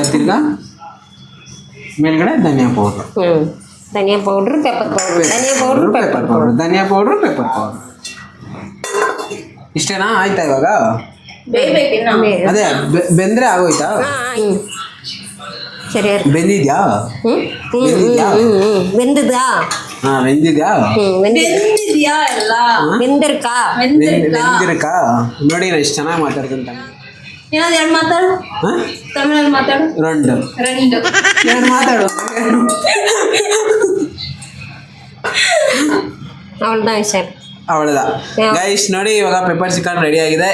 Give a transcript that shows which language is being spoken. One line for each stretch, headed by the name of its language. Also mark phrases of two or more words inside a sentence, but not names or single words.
Kannada: ತಿರ್ಗಾ ಮೇಲ್ಗಡೆ ಧನಿಯಾ ಪೌಡ್ರು, ಪೆಪ್ಪರ್ ಪೌಡ್ರು. ಇಷ್ಟೇನಾ? ಆಯ್ತಾ ಇವಾಗ? ಅದೇ ಬೆಂದ್ರೆ ಆಗೋಯ್ತಾ? ಸರಿ. ಬೆಂದಿದ್ಯಾ?
Tamil: வெந்துதா? வெந்திದ್ಯಾ? வெந்திருக்கா?
Kannada: ನೋಡಿ ನಾನು ಎಷ್ಟು ಚೆನ್ನಾಗಿ ಮಾತಾಡ್ತೀನಿ. ಎರಡು ಮಾತಾಡು, ತಮಿಳಲ್ಲಿ ಮಾತಾಡು. ಎರಡು ಮಾತಾಡು. ಅವಳದ ಗೈಸ್ ನೋಡಿ ಇವಾಗ
English: pepper chicken
Kannada: ರೆಡಿ ಆಗಿದೆ.